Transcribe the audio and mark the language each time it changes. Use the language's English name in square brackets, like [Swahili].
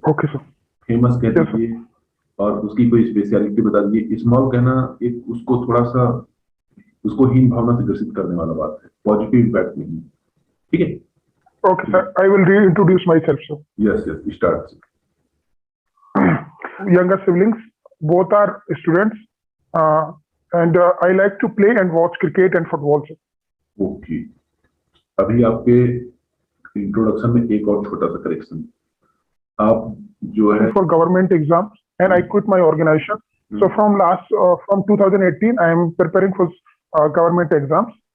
[English] Okay sir. [Hindi] Famous कह [English] Yes sir. [Hindi] दीजिए और उसकी कोई स्पेशलिटी बता दीजिए। स्मॉल कहना एक उसको थोड़ा सा, उसको हीन भावना से ग्रसित करने वाला बात है, पॉजिटिव इम्पैक्ट नहीं, ठीक है। [English] Okay sir, I will reintroduce myself sir. Yes yes, start. Younger siblings, both are students, and I like to play and watch cricket and football, sir. [Hindi] Okay, अभी आपके इंट्रोडक्शन में एक और छोटा सा करेक्शन। आप जो है [English] For government exams, and I quit my organization. So from 2018, I am preparing for government exams.